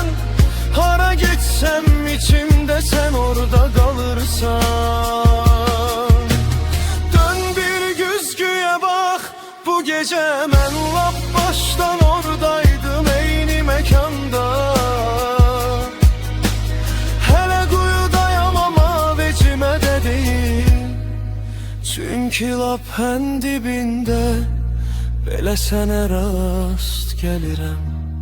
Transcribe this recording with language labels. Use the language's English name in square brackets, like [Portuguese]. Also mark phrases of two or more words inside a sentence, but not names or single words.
[Turkish] Hara gitsem içimde sen orada kalırsan. [Azerbaijani] Dön bir güzgüye bak, bu gece mən lap baştan oradayım. Hele quyudayam ama vecimə də deyil. Çünkü lap ən dibində belə sənə rast gəlirəm.